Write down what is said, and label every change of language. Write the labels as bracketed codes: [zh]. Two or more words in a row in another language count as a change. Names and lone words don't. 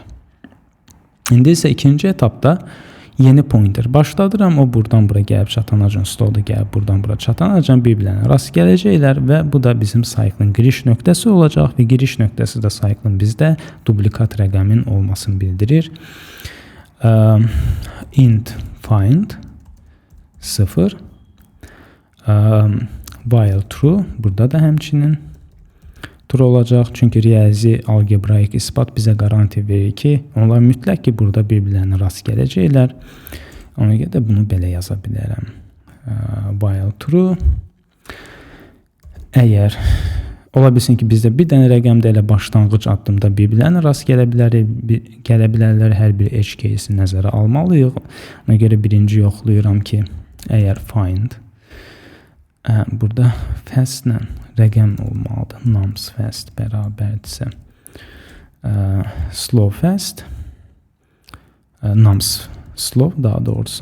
[az] İndi isə ikinci etapda yeni pointer başladıram. O buradan bura gəlib çatanacan, slow da gəlib buradan bura çatanacan bir-birlərinə rast gələcəklər və bu da bizim cycle-ın giriş nöqtəsi olacaq və giriş nöqtəsi də cycle-ın bizdə dublikat rəqəmin olmasını bildirir. [en] Int find 0 while true, [az] burada da həmçinin true olacaq. Çünki riyazi algebraik isbat bizə qaranti verir ki, onlar mütləq ki, burada bir-birlərinə rast gələcəklər. Ona görə də bunu belə yaza bilərəm. [en] While true. [az] Əgər ola bilsin ki, bizdə bir dənə rəqəmdə elə başlanğıc addımda bir-birlərinə rast gələ bilərlər, hər bir [en] edge case-i [az] nəzərə almalıyıq. Ona görə birinci yoxlayıram ki, əgər find burada fast-lə rəqəm olmalıdır. [en] Nums fast bərabərdirsə slow fast nums slow [az] daha doğrusu.